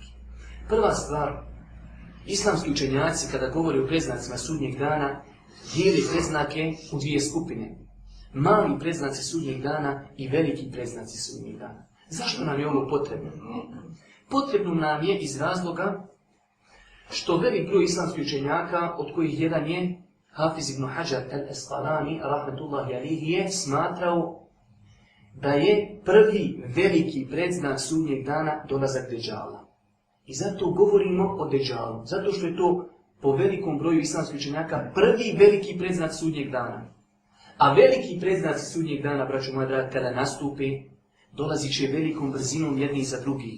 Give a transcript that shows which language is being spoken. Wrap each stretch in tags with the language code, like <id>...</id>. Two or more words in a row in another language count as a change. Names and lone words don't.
<bs>Prva stvar, islamski učenjaci kada govore o predznacima sudnjeg dana, dijeli predznake u dvije skupine. Mali predznaci sudnjeg dana i veliki predznaci sudnjeg dana. Zašto nam je ovo potrebno? Potrebno nam je iz razloga što velik broj islamskih učenjaka, od kojih jedan je Hafiz ibn Hajar al-Asqalani,</bs> <ar>رحمة الله عليه,</ar> <bs>je smatrao da je prvi veliki predznak sudnjeg dana dolazak Dejjala. I zato govorimo o Dejjalu, zato što je to po velikom broju islamskih učenjaka prvi veliki predznak sudnjeg dana. A veliki predznaci sudnjeg dana, braćo moja draga, kada nastupe, dolazit će velikom brzinom jedni za drugi.</bs>